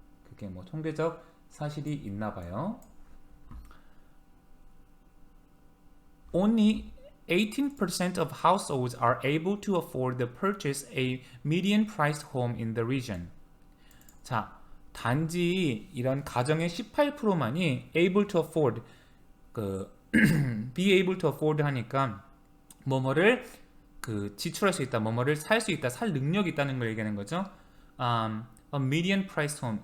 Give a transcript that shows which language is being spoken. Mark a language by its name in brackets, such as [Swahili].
[Korean] 그게 뭐 통계적 사실이 있나 봐요. [English] Only 18% of households are able to afford to purchase a median-priced home in the region. [Korean] 자, 단지 이런 가정의 18%만이 [English] able to afford, be able to afford [Korean] 하니까 뭐뭐를 지출할 수 있다, 뭐뭐를 살 수 있다, 살 능력이 있다는 걸 얘기하는 거죠. [English] A median price home.